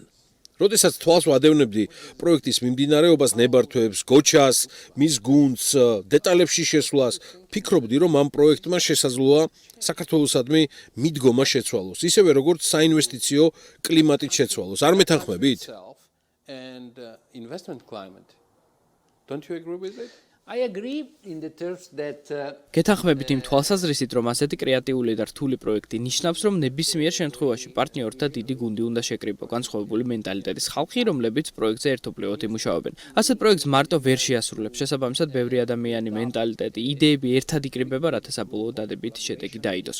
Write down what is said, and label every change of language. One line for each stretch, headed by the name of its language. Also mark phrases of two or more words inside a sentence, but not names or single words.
Georgian: როდესაც თვალს ვადევნებდი პროექტის მიმდინარეობას, ნებართვებს, გოჩას, მის გუნდს, დეტალებში შესვლას, ფიქრობდი, რომ ამ პროექტმა შესაძლოა საქართველოსადმი მიდგომა შეცვალოს, ისევე როგორც საინვესტიციო კლიმატით შეცვალოს. არ მეთანხმებით?
English: I agree in the terms that
Georgian: გეთანხმებით იმ თვალსაზრისით, რომ ასეთი კრეატიული და რთული პროექტი ნიშნავს, რომ ნებისმიერ შემთხვევაში პარტნიორთა დიდი გუნდი უნდა შეკრიბო, განსხვავებული მენტალიტეტის ხალხი, რომლებიც პროექტზე ერთობლივად იმუშავებენ. ასეთ პროექტს მარტო ვერ შეასრულებს, შესაბამისად, ბევრი ადამიანი, მენტალიტეტი, იდეები ერთად იკრიბება, რათა საბოლოო დადებითი შედეგი დაიდოს.